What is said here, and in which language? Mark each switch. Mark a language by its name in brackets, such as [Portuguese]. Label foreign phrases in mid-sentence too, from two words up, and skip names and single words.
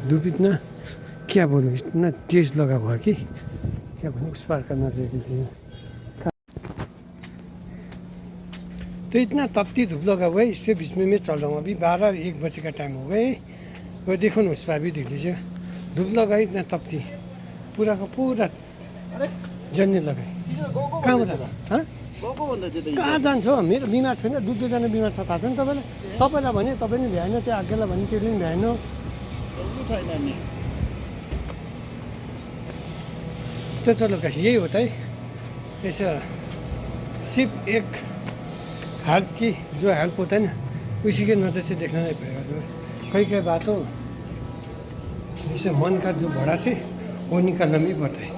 [Hindi] धूप इतना क्या बोलूँ, इतना तेज लगा हुआ है कि क्या बोलूँ, उस पार करना चाहिए। तो इतना तपती धूप लगा हुआ है, इससे बीच में मैं चल रहा हूँ। अभी 12-1 बजे का टाइम हो गए। वो देखो ना, उस पार भी देख लीजिए, धूप लगाई इतना तपती, पूरा का पूरा जन्ने लगाए। [Nepali] कहाँबाट हाँ कहाँ जान्छ हो, मेरो बिमार छैन, 2-2 जना बिमार छ, थाहा छ नि तपाईँलाई। तपाईँलाई भने तपाईँ नि भ्याएन, त्यो आज्ञालाई भने त्यसले नि भ्याएन। [Hindi] तो चलो कैसे यही होता है। ऐसा सिर्फ एक हेल्प की जो हेल्प होता है ना, उसी के नज़र से देखना नहीं पड़ेगा। तो कई बात हो, जैसे मन का जो बड़ा से वो निकालना भी पड़ता है।